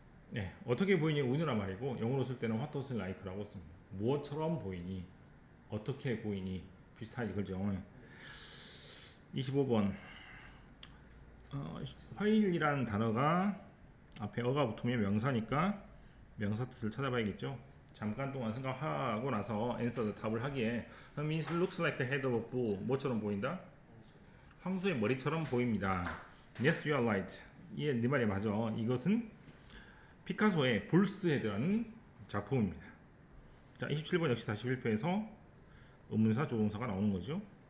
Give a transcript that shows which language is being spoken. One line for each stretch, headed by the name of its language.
Korean: 네, 어떻게 보이니? 우리나라 말이고 영어로 쓸 때는
English: what does it like
Korean: 라고 씁니다. 무엇처럼 보이니? 어떻게 보이니? 비슷하게 그죠? 25번 화일이라는 단어가 앞에 어가 붙으면 명사니까 명사 뜻을 찾아봐야겠죠. 잠깐 동안 생각하고 나서
English: answer
Korean: 답을 하기에
English: means looks like the head of a bull.
Korean: 뭐처럼 보인다? 황소의 머리처럼 보입니다.
English: Yes, you are right.
Korean: 예, 네 말이 맞아. 이것은 피카소의 불스 헤드라는 작품입니다. 자, 27번 역시 다시 1표에서 의문사, 조동사가 나오는 거죠.